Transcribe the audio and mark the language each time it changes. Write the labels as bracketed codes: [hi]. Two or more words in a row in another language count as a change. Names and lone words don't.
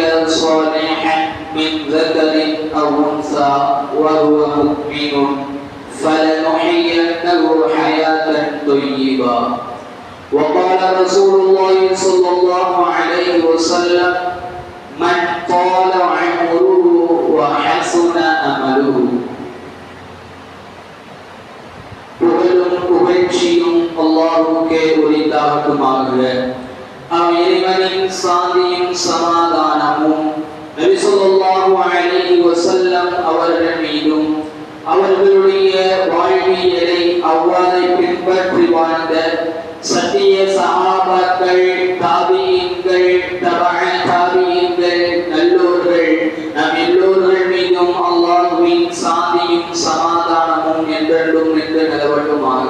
[ar] صالحا من ذكر أو أنثى وهو مؤمن فلنحيينه حياة طيبة وقال رسول الله صلى الله عليه وسلم من طال عمره وحسن أمله [ta] புகழும் புகழ்ச்சியும் அல்லாஹ்வுக்கே உரித்தாகட்டுமாக. இறைவனின் சாந்தியும் சமாதானமும் நபி [ar] صلى الله عليه وسلم [ta] அவர்கள் மீதும் அவர்களுடைய வாழ்வியலை அவ்வாறு பின்பற்றி வாழ்ந்த சத்திய சஹாபாக்கள், தாபியீன்கள், தபஅ தாபியீன்கள், நல்லோர்கள் நம் எல்லோர்கள் மீதும் அல்லாஹ்வின் சாந்தியும் சமாதானமும் என்றென்றும் நின்று நிலவட்டுமாக.